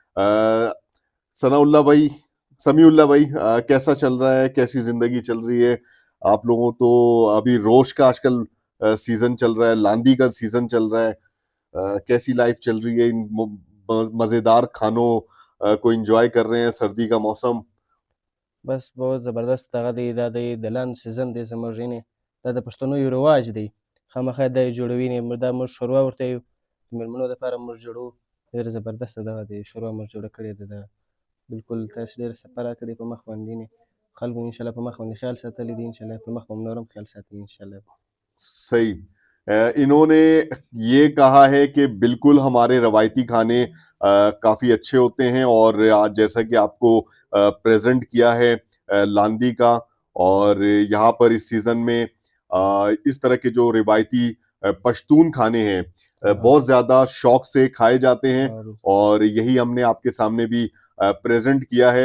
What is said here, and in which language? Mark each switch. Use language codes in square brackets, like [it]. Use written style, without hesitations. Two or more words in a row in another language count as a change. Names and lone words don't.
[ur] ثناءاللہ بھائی، سمیع اللہ بھائی، کیسا چل رہا ہے، کیسی زندگی چل رہی ہے آپ لوگوں? تو ابھی روش کا آجکل سیزن چل رہا ہے، لاندی کا سیزن چل رہا ہے، کیسی لائف چل رہی ہے? ان مزیدار کھانوں کو انجوائے کر رہے ہیں، سردی کا موسم? بس بہت [ps] زبردست دغه دی دا د لاندو سیزن دی زموږ یعنې دا د پښتنو یو رواج دی خامخا دا یې جوړوي دا موږ شوروا ورته یو د مېلمنو دپاره موږ جوړوو ډېر زبردسته دغه دی شوروا موږ جوړه کړې ده دغه بلکل تاسو ډېره صفا راکړې په مخ باندې یعنې خلکو انشاءالله په مخ باندې خیال ساتلی دی انشاءالله په مخ باندې نور هم خیال ساتي انشاءالله [ur] صحیح. اِنہوں نے یہ کہا ہے کہ بالکل ہمارے روایتی کھانے کافی اچھے ہوتے ہیں اور آج جیسا کہ آپکو پریزنٹ کیا ہے لاندی کا اور یہاں پر اس سیزن میں اس طرح کے جو روایتی پشتون کھانے ہیں بہت زیادہ شوق سے کھائے جاتے ہیں اور یہی ہمنے آپکے سامنے بھی پریزنٹ کیا ہے.